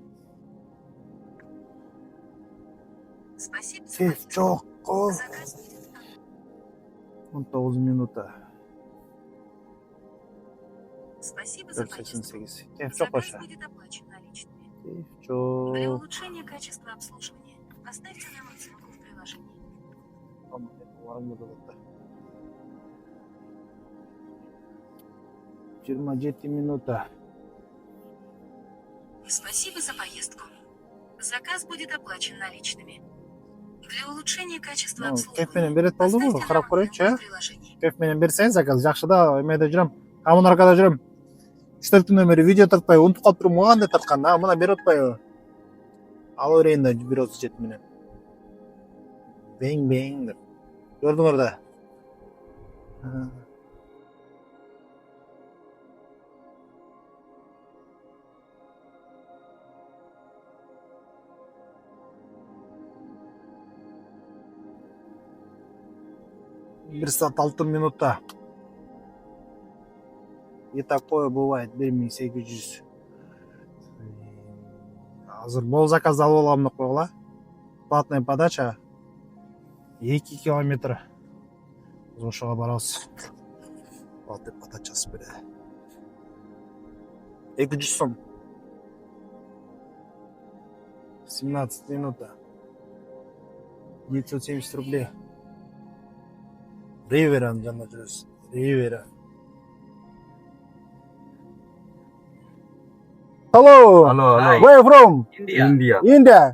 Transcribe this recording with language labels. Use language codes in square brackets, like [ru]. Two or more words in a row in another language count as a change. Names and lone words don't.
[ky] Кеф жок. 19 минута 488. Кеф жок ошо. Кеф жок. [ru] Для улучшения качества обслуживания поставьте номер ссылку в приложении. [ky] 27 минута. [ru] Спасибо за поездку. Заказ будет оплачен наличными. Для улучшения качества [ky] Кеф менен [ru] обслуживания [ky] берет болдубу? [ru] поставьте [ky] Карап [ru] номер [ky] көрөйүнчү, [ru] ссылку в приложении. [ky] Кеф менен берсеңиз заказ жакшы да, эмеде жүрөм. Мына аркада жүрөм. 3-4 күнөн бери видео тартпай, унутуп калып турмун, кандай тарткан да, мына берип атпайбы? Ала берейин да 1.37 менен. Бең деп. Көрдүңөр да. Бир саат 6 минутта. [ru] И такое бывает 1800. [ky] Азыр бол заказ алып алгам деп койгула. [ru] Платная подача 2 километр. [ky] Biz ошого барабыз. [ru] Платная подачасы [ky] бере. 200 сом. 17 минута. [ru] 970 рублей. [ky] Риверан жанында жүрөбүз. Ривера. [en] Hello. Where you from? India.